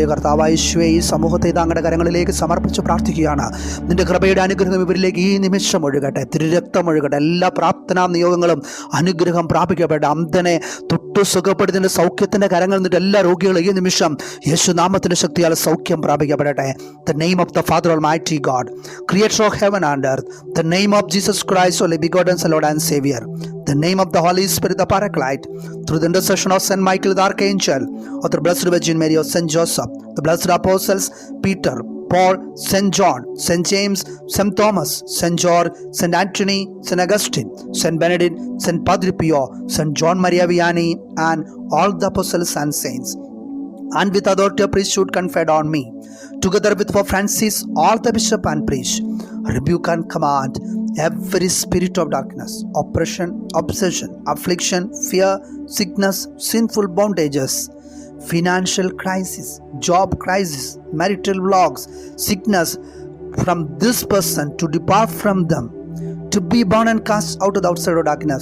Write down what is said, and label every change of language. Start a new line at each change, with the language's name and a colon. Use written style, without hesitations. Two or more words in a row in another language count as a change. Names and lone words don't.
Malayalam: കർത്താവായ യേശുവേ, ഈ സമൂഹത്തെ താങ്കളുടെ കരങ്ങളിലേക്ക് സമർപ്പിച്ച് പ്രാർത്ഥിക്കുകയാണ്. നിന്റെ കൃപയുടെ അനുഗ്രഹം ഇവരിലേക്ക് ഈ നിമിഷം ഒഴുകട്ടെ, തിരുരക്തം ഒഴുകട്ടെ. എല്ലാ പ്രാർത്ഥനാ നിയോഗങ്ങളും അനുഗ്രഹം പ്രാപിക്കപ്പെട്ടെ. അന്ധനെ തൊട്ടു സുഖപ്പെടുത്തിൻ്റെ സൗഖ്യത്തിൻ്റെ കരങ്ങളിൽ നിന്നിട്ട് എല്ലാ രോഗികളും ഈ നിമിഷം യേശു നാമത്തിൻ്റെ ശക്തിയാൽ സൗഖ്യം പ്രാപിക്കപ്പെടട്ടെ.
English: The name of the Father Almighty God, Creator of heaven and earth, the name of Jesus Christ, only begotten Son, Lord and Savior, the name of the Holy Spirit, the Paraclete, through the intercession of Saint Michael the Archangel, of the Blessed Virgin Mary, of Saint Joseph, the Blessed Apostles Peter, Paul, Saint John, Saint James, Saint Thomas, Saint George, Saint Anthony, Saint Augustine, Saint Benedict, Saint Padre Pio, Saint John Maria Vianney, and all the apostles and saints, and with authority of priesthood conferred on me, together with Pope Francis, all the bishop and priest, rebuke and command every spirit of darkness, oppression, obsession, affliction, fear, sickness, sinful bondages, financial crisis, job crisis, marital vlogs, sickness, from this person to depart from them, to be bound and cast out of the outside of darkness.